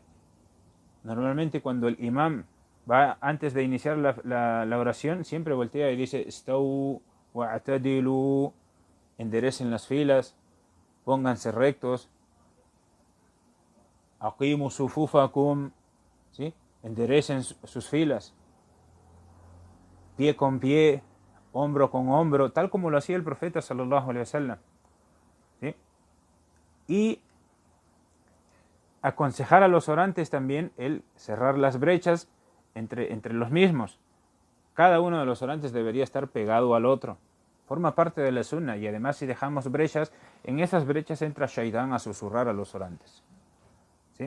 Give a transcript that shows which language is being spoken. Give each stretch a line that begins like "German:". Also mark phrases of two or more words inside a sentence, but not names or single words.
Spanish: Normalmente cuando el imam va antes de iniciar la oración, siempre voltea y dice:
Arabic: استووا واعتدلوا,
Spanish: enderecen las filas, pónganse rectos,
Arabic: أقيموا صفوفكم,
Spanish: ¿sí? Enderecen sus filas, pie con pie, hombro con hombro, tal como lo hacía el profeta
Arabic: صلى الله عليه وسلم,
Spanish: ¿sí? Y aconsejar a los orantes también el cerrar las brechas entre los mismos. Cada uno de los orantes debería estar pegado al otro. Forma parte de la sunna, y además si dejamos brechas, en esas brechas entra Shaitán a susurrar a los orantes, ¿sí?